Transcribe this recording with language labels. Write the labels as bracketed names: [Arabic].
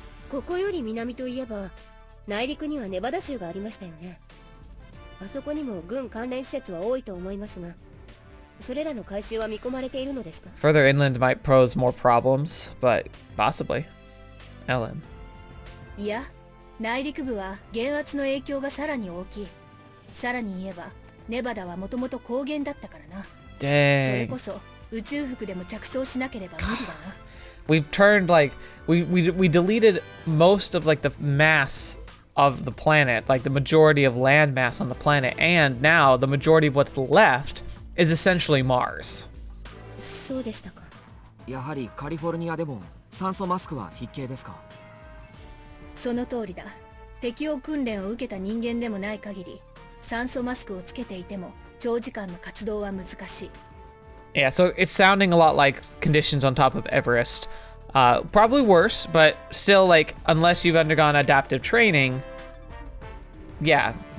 [Japanese] ここより南といえば内陸にはネバダ州がありましたよね。あそこにも軍関連施設は多いと思いますが、それらの回収は見込まれているのですか? [English] Further inland might pose more problems, but possibly. Ellen. [Japanese] いや、内陸部は減圧の影響がさらに大きい。さらに言えば、ネバダはもともと高原だったからな。 Dang. それこそ宇宙服でも着想しなければ無理だな。 [English] We've turned like we deleted most of like the mass of the planet, like the majority of land mass on the planet, and now the majority of what's left is essentially Mars. [Japanese] そうでしたか。やはりカリフォルニアでも酸素マスクは必携ですか？その通りだ。適応訓練を受けた人間でもない限り、酸素マスクをつけていても長時間の活動は難しい。 [English] Yeah, so it's sounding a lot like conditions on top of Everest. Probably worse, but still, like, unless you've undergone adaptive training, yeah.